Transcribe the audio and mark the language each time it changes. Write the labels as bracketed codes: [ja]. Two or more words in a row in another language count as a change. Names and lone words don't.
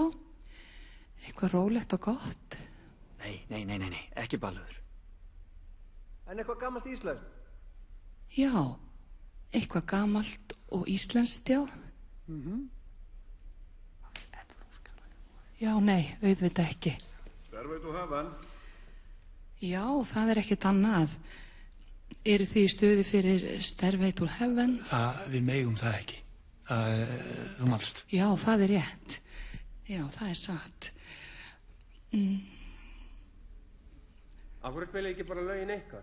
[is] Eitthvað rólegt og gott. Nei, ekki balluður. En eitthvað gamalt íslenskt? Já, eitthvað gamalt og íslenskt, já. Já, nei, auðvitað ekki. Stairway to Heaven. Já, það er ekkert annað. Eru þið í stuði fyrir Stairway to Heaven? Við megum það ekki. Þú manst. Já, það er rétt. Já, það er satt. Af hverju spila ekki bara lögin ykkar?